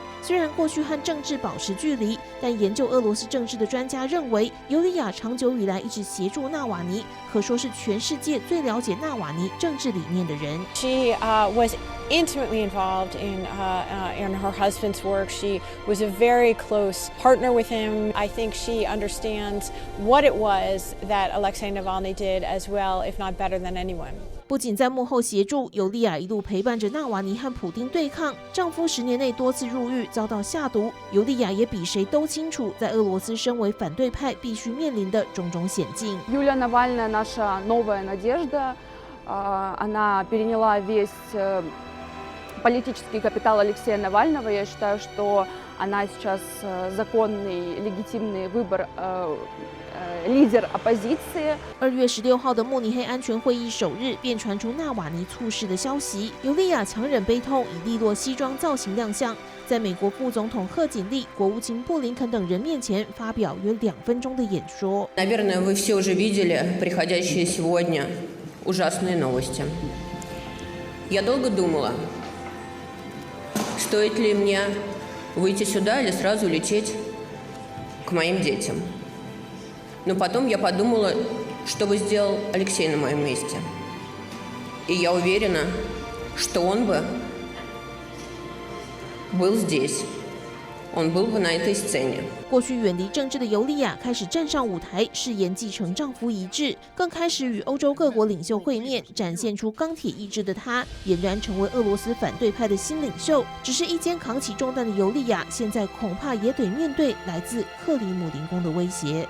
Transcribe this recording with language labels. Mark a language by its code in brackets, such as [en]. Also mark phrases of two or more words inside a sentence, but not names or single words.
[zh] 虽然过去和政治保持距离，但研究俄罗斯政治的专家认为，尤利亚长久以来一直协助纳瓦尼，可说是全世界最了解纳瓦尼政治理念的人。 [en] She was intimately involved in her husband's work. She was a very close partner with him. I think she she understands what it was that Alexei Navalny did as well, if not better than anyone. [zh] 不仅在幕后协助，尤利娅一路陪伴着纳瓦尼和普丁对抗。丈夫10年内多次入狱，遭到下毒。尤利娅也比谁都清楚，在俄罗斯身为反对派必须面临的种种险境。 [ru] Юлия Навальная наша новая надежда. Она переняла весь политический капитал Алексея Навального. Я считаю, что она сейчас законный, легитимный выбор лидер оппозиции. [zh] 2 月16号的慕尼黑安全会议首日，便传出纳瓦尼猝逝的消息。尤利娅强忍悲痛，以利落西装造型亮相，在美国副总统贺锦丽、国务卿布林肯等人面前发表约2分钟的演说。 [ru] Наверное, вы все уже видели приходящие сегодня ужасные новости. Я долго думала, стоит ли мне выйти сюда или сразу лететь к моим детям. Но потом я подумала, что бы сделал Алексей на моем месте. И я уверена, что он бы был здесь. Он был бы на этой сцене. [zh] 过去远离政治的尤利娅开始站上舞台，誓言继承丈夫遗志，更开始与欧洲各国领袖会面，展现出钢铁意志的她，俨然成为俄罗斯反对派的新领袖。只是一肩扛起重担的尤利娅，现在恐怕也得面对来自克里姆林宫的威胁。